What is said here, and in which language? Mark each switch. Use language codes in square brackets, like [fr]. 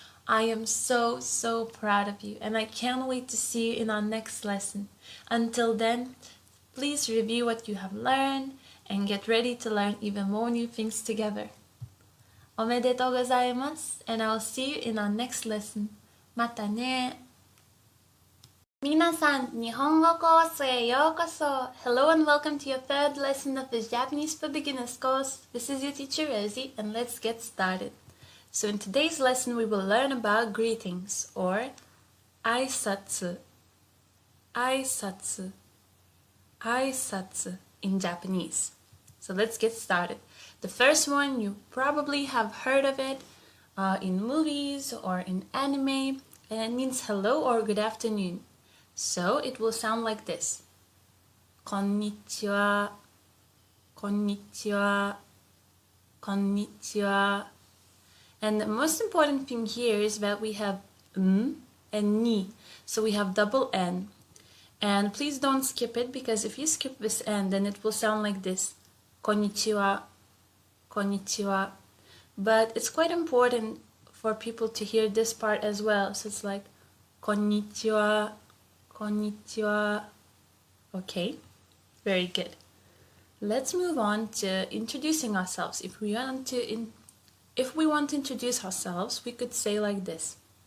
[en] I am so proud of you and I can't wait to see you in our next lesson. Until then, please review what you have learned and get ready to learn even more new things together. [ja] おめでとうございます [en] and I will see you in our next lesson. [ja] またね。皆さん、日本語コースへようこそ。 [en] Hello and welcome to your third lesson of this Japanese for Beginners course. This is your teacher Rosie and let's get started. So in today's lesson we will learn about greetings or 挨拶 挨拶 挨拶 in Japanese. So let's get started. The first one, you probably have heard of it in movies or in anime, and it means hello or good afternoon. So it will sound like this. [ja] こんにちは、こんにちは、こんにちは. [en] And the most important thing here is that we have and ni. So we have double N. And please don't skip it because if you skip this N, then it will sound like this. [ja] こんにちは、こんにちは. [en] But it's quite important for people to hear this part as well. So it's like [ja] こんにちは. Konnichiwa. [en] Okay, very good. Let's move on to introducing ourselves. If we want to introduce ourselves, we could say like this.